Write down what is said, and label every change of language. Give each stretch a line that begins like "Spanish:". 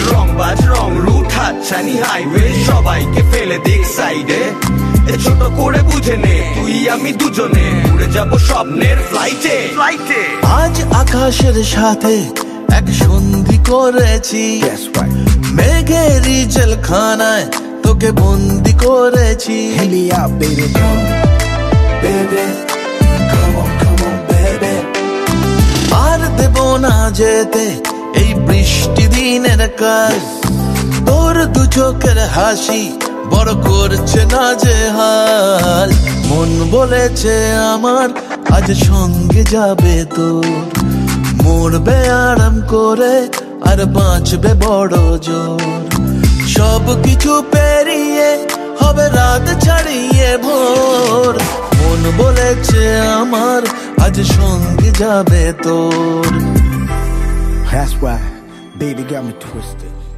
Bangla: রংবাজ রং root হাতছানি highway, সবাইকে ফেলে দিক সাইডে। ছোট করে বুঝে নে তুই আমি দুজনে উড়ে যাব স্বপ্নের ফ্লাইটে। আজ আকাশের সাথে এক সন্ধি করেছি, মেঘেরই জেলখানায় তোকে বন্দি করেছি।
English: Helia, baby, come, baby, come on, baby.
Bangla: আর দেব না যেতে এই বৃষ্টি দিনের কাজ, তোর দু চোখের হাসি বড় করছে না যে হাল। মন বলেছে আমার আজ সঙ্গে যাবে তোর, মরবে আরাম করে আর বাঁচবে বড় জোর। সব কিছু পেরিয়ে হবে রাত ছাড়িয়ে ভোর, মন বলেছে আমার আজ সঙ্গে যাবে তোর।
English: That's why, baby got me twisted.